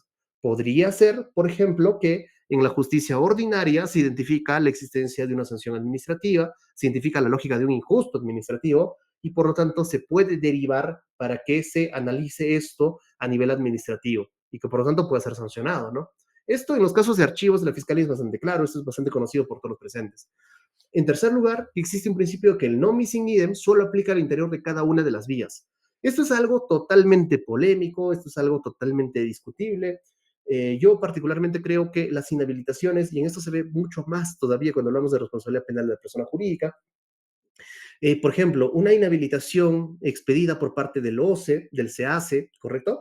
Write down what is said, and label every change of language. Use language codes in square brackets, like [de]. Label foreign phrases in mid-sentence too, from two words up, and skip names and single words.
[es] Podría ser, por ejemplo, que en la justicia ordinaria se identifica la existencia de una sanción administrativa, se identifica la lógica de un injusto administrativo y por lo tanto se puede derivar para que se analice esto a nivel administrativo y que por lo tanto pueda ser sancionado, ¿no? Esto en los casos de archivos de la Fiscalía es bastante claro, esto es bastante conocido por todos los presentes. En tercer lugar, existe un principio que el [la] non bis in idem [es] solo aplica al interior de cada una de las vías. Esto es algo totalmente polémico, esto es algo totalmente discutible. Yo particularmente creo que las inhabilitaciones, y en esto se ve mucho más todavía cuando hablamos de responsabilidad penal de la persona jurídica, por ejemplo, una inhabilitación expedida por parte del OCE, del SEACE, ¿correcto?